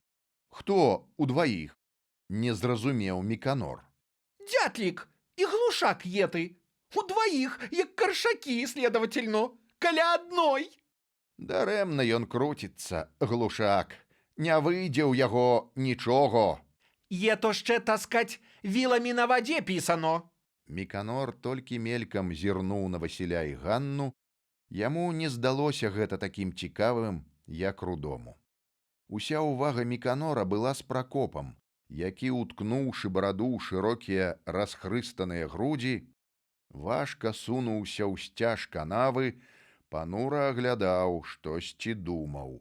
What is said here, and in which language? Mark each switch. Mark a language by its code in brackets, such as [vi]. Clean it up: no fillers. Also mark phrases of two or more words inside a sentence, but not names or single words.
[be] Хто удваіх? Не зразумеў Міканор. Дятлік і глушак еты. Удваіх, як каршакі, следовательно, каля адной. Дарэмна ён круціцца, глушак. Не выйдзе ў яго нічога. Е то ще, таскать, віламі на вадзе пісано. Міканор толькі мелькам зірнуў на Васіля і Ганну. Яму не здалося гэта такім цікавым, як Рудому. Уся ўвага Міканора была з Пракопам, які, уткнуўшы бараду ў шырокія расхрыстаныя грудзі, важка сунуўся ў сцяж канавы, панура аглядаў, штосьці думаў.